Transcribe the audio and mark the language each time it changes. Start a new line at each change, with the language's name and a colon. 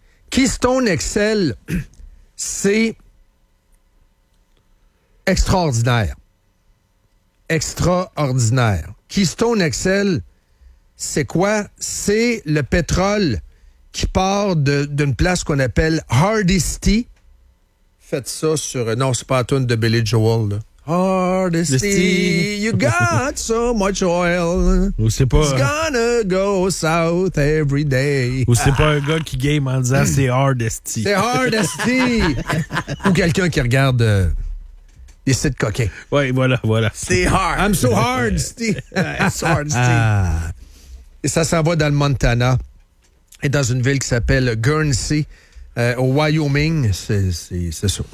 French: Keystone XL, c'est extraordinaire. Extraordinaire. Keystone XL, c'est quoi? C'est le pétrole qui part d'une place qu'on appelle Hardisty. Faites ça sur... Non, c'est pas la tune de Billy Joel, là.
English: Hardesty, you got so much oil.
French: Ou c'est pas...
English: It's gonna go south every day.
French: Ou c'est pas un gars qui game en disant c'est Hardesty. C'est Hardesty. Ou quelqu'un qui regarde des sites coquins. Oui, voilà. C'est
English: hard. I'm so Hardesty. It's Hardesty.
French: Et ça s'en va dans le Montana. Et dans une ville qui s'appelle Guernsey, au Wyoming. C'est ça.